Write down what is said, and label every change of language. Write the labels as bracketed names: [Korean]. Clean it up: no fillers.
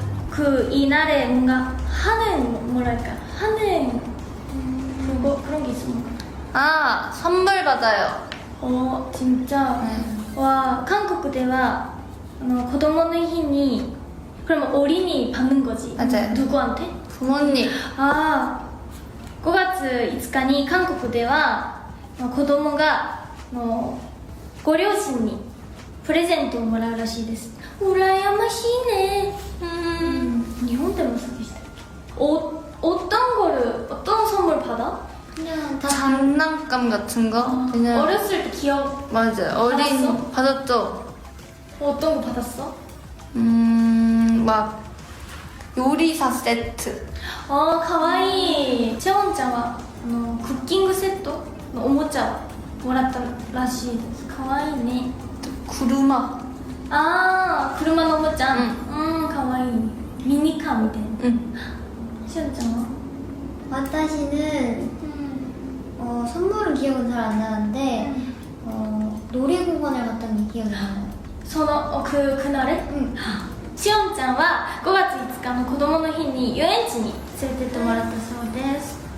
[Korean] 그 이날에 뭔가 하는 뭐랄까 하는 그런 게 있어 뭔가 아 선물 받아요 진짜 와 한국 [Japanese] では子供の日に [Korean] 그러면 어린이 받는 거지 맞아요. 누구한테? 부모님 [Japanese] 아 5月5日に韓国では子供がご両親にプレゼントをもらうらしいです。羨ましいね。日本でもそうでしたっけ? [Korean] 어떤 선물 받아? 그냥 다 장난감 같은 거? 그냥 어렸을 때 기억 맞아요 어린 받았죠 어떤 거 받았어? 막 요리사 세트 [Japanese] 아, 가와이. 채원ちゃんはクッキングセットのおもちゃをもらったらしいです。かわいいね。 구르마 車のおもちゃかわいいミニカーみたいなしおんちゃんは? 와타시는 [Korean] 선물은 기억은 잘 안 나는데 놀이공원을 갔던 게 기억이 나요. 그날에? [Japanese] しおんちゃんは5月5日の子供の日に遊園地に連れてってもらったそうです。